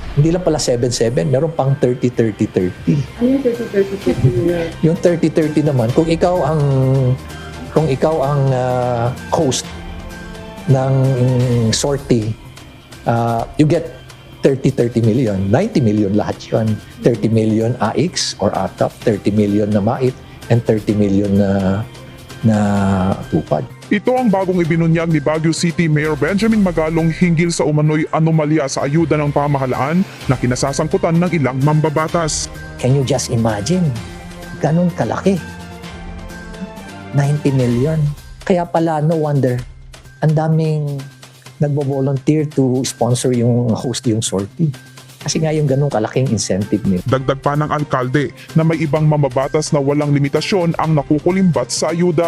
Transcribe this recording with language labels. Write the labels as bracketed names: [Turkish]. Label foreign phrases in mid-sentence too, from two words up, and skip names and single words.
[Filipino] Hindi lang pala 7-7, meron pang 30-30-30. Ano yung 30-30-30? Yung 30-30 naman, kung ikaw ang host ng sortie, [English] you get 30-30 million. [Filipino] 90 million lahat yun. 30 million AX or ATAP, 30 million na MAIT, and 30 million na tupad. Ito ang bagong ibinunyag ni Baguio City Mayor Benjamin Magalong hinggil sa umano'y anomalya sa ayuda ng pamahalaan na kinasasangkutan ng ilang mambabatas. [English] Can you just imagine? [Filipino] Ganun kalaki. 90 million. Kaya pala, [English] no wonder, [Filipino] ang daming nagbo-volunteer [English] to sponsor [Filipino] yung host yung sortie. Kasi nga yung ganun kalaking incentive nila. Dagdag pa ng alkalde na may ibang mambabatas na walang limitasyon ang nakukulimbat sa ayuda.